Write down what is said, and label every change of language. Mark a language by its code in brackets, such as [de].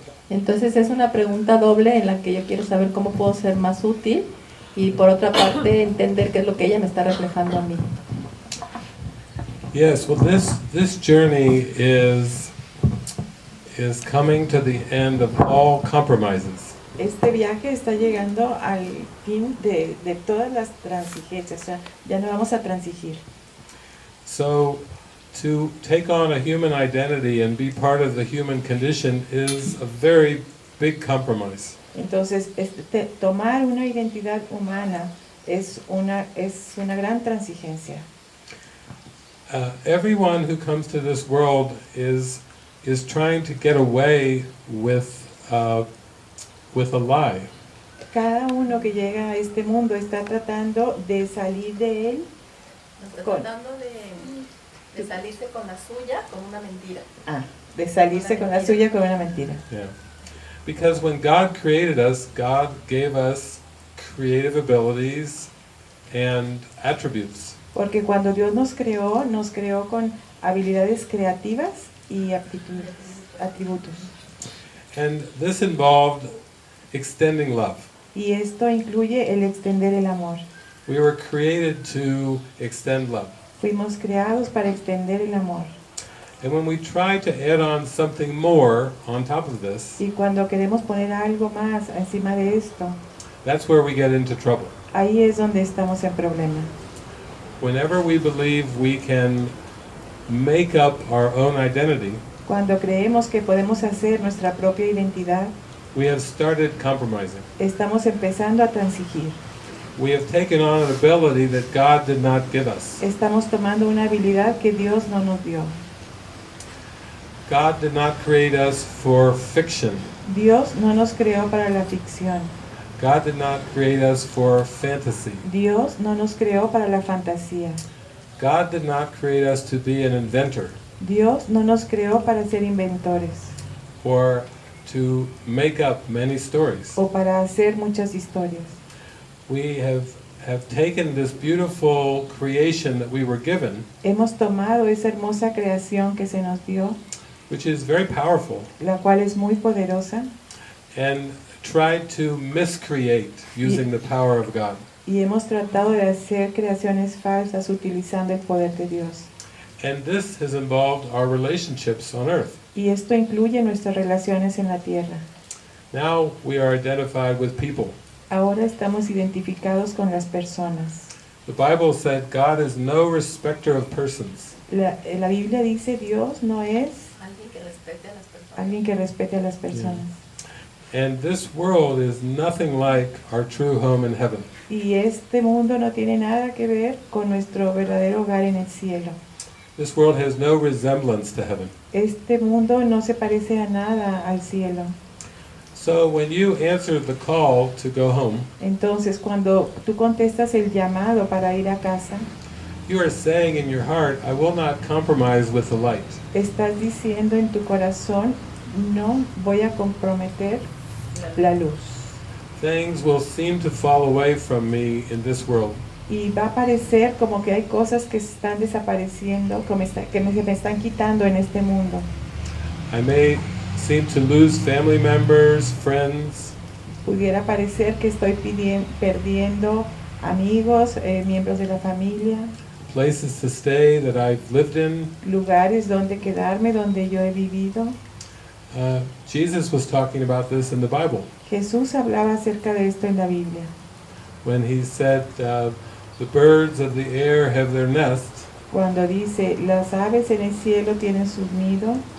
[es] Entonces es una pregunta doble en la que yo quiero saber cómo puedo ser más útil y por otra parte entender qué es lo que ella me está reflejando a mí. [en] Yes, well, this journey is coming to the end of all compromises. [es] Este viaje está llegando al fin de todas las transigencias, o sea, ya no vamos a transigir. [en] So, to take on a human identity and be part of the human condition is a very big compromise. [es] Entonces, tomar una identidad humana es una gran transigencia. [en] Everyone who comes to this world is trying to get away with a lie. [es] Cada uno que llega a este mundo está tratando de salir de él, Tratando de salirse con la suya con una mentira. de salirse con la suya con una mentira. [en] Yeah. Because when God created us, God gave us creative abilities and attributes. [es] Porque cuando Dios nos creó con habilidades creativas y atributos. [en] And this involved extending love. [es] Y esto incluye el extender el amor. [en] We were created to extend love. [es] Fuimos creados para extender el amor. [en] And when we try to add on something more on top of this, [es] Y cuando queremos poner algo más encima de esto, [en] that's where we get into trouble. [es] ahí es donde estamos en problema. [en] Whenever we believe we can make up our own identity, [es] Cuando creemos que podemos hacer nuestra propia identidad, [en] we have started compromising. [es] estamos empezando a transigir. [en] We have taken on an ability that God did not give us. [es] Estamos tomando una habilidad que Dios no nos dio. [en] God did not create us for fiction. [es] Dios no nos creó para la ficción. [en] God did not create us for fantasy. [es] Dios no nos creó para la fantasía. [en] God did not create us to be an inventor [es] Dios no nos creó para ser inventores [en] or to make up many stories. [es] o para hacer muchas historias. [en] We have taken this beautiful creation that we were given, [es] Hemos tomado esa hermosa creación que se nos dio, [en] which is very powerful, [es] la cual es muy poderosa, [en] and tried to miscreate using the power of God. [es] y hemos tratado de hacer creaciones falsas utilizando el poder de Dios. [en] And this has involved our relationships on earth. [es] Y esto incluye nuestras relaciones en la tierra. [en] Now we are identified with people. [es] Ahora estamos identificados con las personas. [en] The Bible said God is no respecter of persons. [es] La Biblia dice Dios no es Alguien que respete a las personas. alguien que respete a las personas. [en] And this world is nothing like our true home in heaven. [es] Y este mundo no tiene nada que ver con nuestro verdadero hogar en el cielo. [en] This world has no resemblance to heaven. [es] Este mundo no se parece a nada al cielo. [en] So when you answer the call to go home, [es] Entonces, cuando tú contestas el llamado para ir a casa, [en] you are saying in your heart, I will not compromise with the light. [es] estás diciendo en tu corazón, no voy a comprometer la luz. [en] Things will seem to fall away from me in this world. [es] Y va a parecer como que hay cosas que están desapareciendo, que me están quitando en este mundo. [en] I may seem to lose family members, friends, [es] Pudiera parecer que estoy perdiendo amigos, miembros de la familia, [en] places to stay that I've lived in. [es] lugares donde quedarme, donde yo he vivido. [en] Jesus was talking about this in the Bible [es] Jesús hablaba acerca de esto en la Biblia, [en] when he said, the birds of the air have their nests [es] cuando dice, las aves en el cielo tienen sus nidos